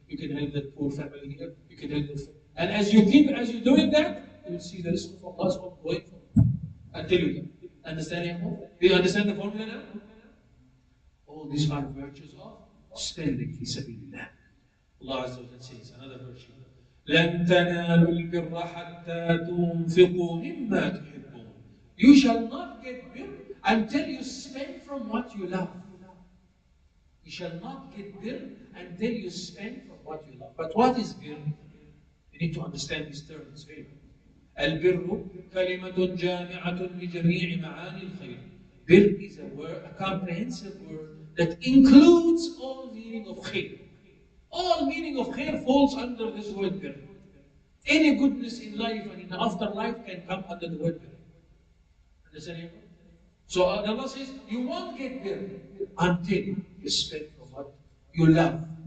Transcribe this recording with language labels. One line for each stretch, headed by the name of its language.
English: You can help that poor family here. You can help that. And as you're doing that, you will see the risk of Allah's ongoing until you get. Understand? Do you understand the formula now? All these are virtues of spending
Arabic: في سبيل الله.
English: Allah Azza wa Jalla says another virtue.
Arabic: لن تنالوا البر حتى تنفقوا مما تحبون.
English: You shall not get birr until you spend from what you love. You shall not get birr until you spend from what you love. But what is birr? You need to understand this term. It's very important.
Arabic: البر كلمة جامعة لجميع معاني الخير.
English: Bir is a word, a comprehensive word that includes all meaning of khair. All meaning of khair falls under this word bir. Any goodness in life and in the afterlife can come under the word bir. Understand? So Allah says, you won't get bir until you spend from what you love.